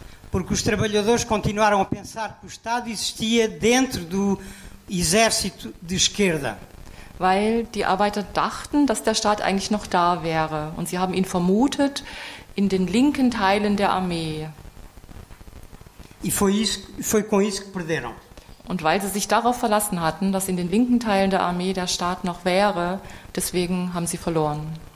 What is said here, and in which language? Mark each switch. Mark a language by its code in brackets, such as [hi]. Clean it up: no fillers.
[pt] Porque os trabalhadores continuaram a pensar que o Estado existia dentro do exército de esquerda. [de] Weil die Arbeiter dachten, dass der Staat eigentlich noch da wäre. Und sie haben ihn vermutet in den linken Teilen der Armee. [pt] E foi com isso que perderam. [de] Und weil sie sich darauf verlassen hatten, dass in den linken Teilen der Armee der Staat noch wäre, deswegen haben sie verloren.